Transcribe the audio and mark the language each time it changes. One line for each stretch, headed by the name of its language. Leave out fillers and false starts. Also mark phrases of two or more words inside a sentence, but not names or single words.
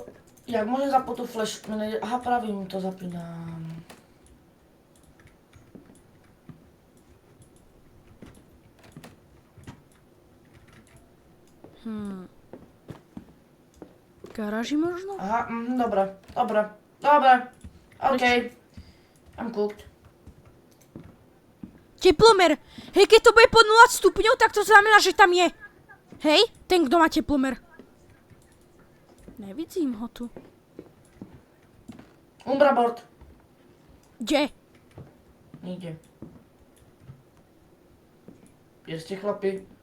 Slovak: Jak môžem zapnúť tú flash? Aha, pravím, to zapínam. Garáži možno? Aha, dobre. OK.
English: I'm cooked.
Slovak: Teplomer! Hej, keď to bude pod 0 stupňov, tak to znamená, že tam je. Hej, ten, kto má teplomer. Nevidím ho tu. Umbra board. Kde? Nikde. Jeste, chlapi.